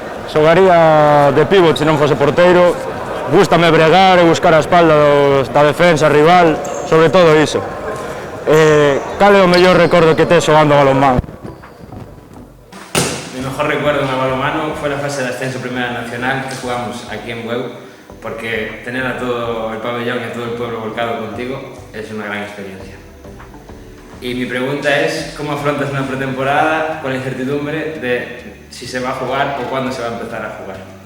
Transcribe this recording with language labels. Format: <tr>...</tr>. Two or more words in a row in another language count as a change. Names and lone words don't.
<gl>xogaría de pívot se non fose porteiro. Gústame bregar e buscar a espalda da defensa rival, sobre todo iso. Cal é o mellor recordo que tes xogando a balonmán?</gl> <es>Mi mejor recuerdo en el balonmano fue la fase de ascenso Primera Nacional que jugamos aquí en Bueu, porque tener a todo el pabellón y a todo el pueblo volcado contigo es una gran experiencia. Y mi pregunta es, ¿cómo afrontas una pretemporada con la incertidumbre de si se va a jugar o cuándo se va a empezar a jugar?</es>